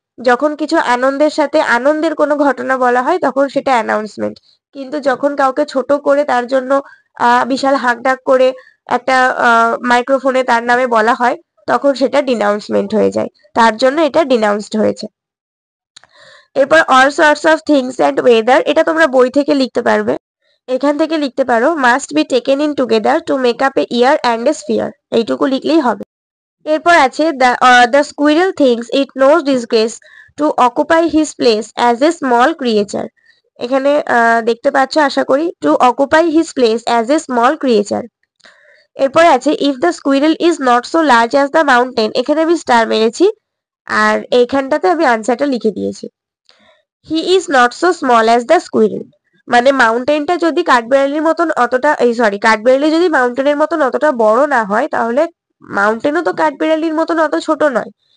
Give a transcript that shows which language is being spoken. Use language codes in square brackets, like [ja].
[bn] যখন কিছু আনন্দের সাথে আনন্দের কোনো ঘটনা বলা হয় তখন সেটা অ্যানাউন্সমেন্ট, কিন্তু যখন কাউকে ছোট করে তার জন্য বিশাল হাঁকডাক করে একটা মাইক্রোফোনে তার নামে বলা হয় তখন সেটা ডিনাউন্সমেন্ট হয়ে যায়, তার জন্য এটা ডিনাউন্সড হয়েছে। এরপর [en] all sorts of things and weather, [bn] এটা তোমরা বই থেকে লিখতে পারবে, এখান থেকে লিখতে পারো [en] must be taken in together to make up a year and a sphere, [bn] এইটুকু লিখলেই হবে। এরপর আছে [en] the squirrel thinks it knows disgrace to occupy his place as a small creature. [bn] এখানে দেখতে পাচ্ছ আশা করি, [en] to occupy his place as a small creature. [bn] এরপর আছে [en] if the squirrel is not so large as the mountain, [bn] এখানে আমি star মেরেছি আর এইখানটাতে আমি আনসারটা লিখে দিয়েছি। [en] he is not so small as the squirrel, [bn] মানে মাউন্টেনটা যদি কাঠবিড়ালির মতন অতটা, কাঠবিড়ালি যদি মাউন্টেনের মতন অতটা বড় না হয়, তাহলে মাউন্টেনও তো কাঠবিড়ালির মতন অত ছোট নয়,